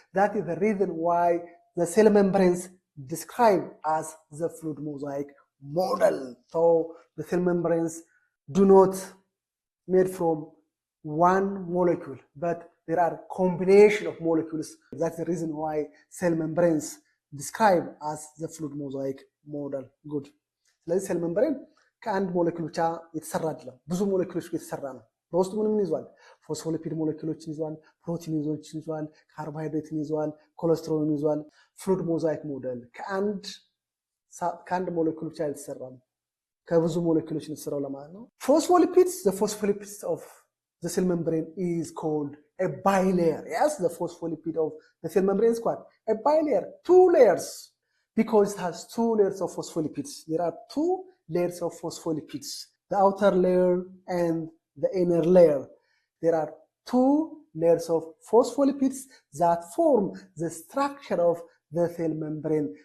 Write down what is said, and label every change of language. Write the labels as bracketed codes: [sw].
[en] That is the reason why the cell membranes describe as the fluid mosaic model. So the cell membranes do not made from one molecule, but there are combination of molecules. That's the reason why cell membranes describe as the fluid mosaic model. Good. [am] ስለዚህ ሴል ሜምብሬን ከአንድ ሞለኪል ብቻ የተሰራ አይደለም፣ ብዙ ሞለኪሎች የተሰራ ነው። በውስጡ ምን ይዟል? ፎስፎሊፒድ ሞለኪሎችን ይዟል፣ ፕሮቲኖችን ይዟል፣ ካርቦሃይድሬትን ይዟል፣ ኮሌስትሮልን ይዟል። ፍሉድ ሞዛይክ ሞዴል ከአንድ ሞለኪል ብቻ የተሰራ ነው፣ ከብዙ ሞለኪሎች የተሰራው ለማለት ነው። ፎስፎሊፒድስ [en] the phospholipids of the cell membrane is called a bilayer. Yes, the phospholipid of the cell membrane is called a bilayer, two layers, because it has two layers of phospholipids. There are two layers of phospholipids, the outer layer and the inner layer. There are two layers of phospholipids that form the structure of the cell membrane.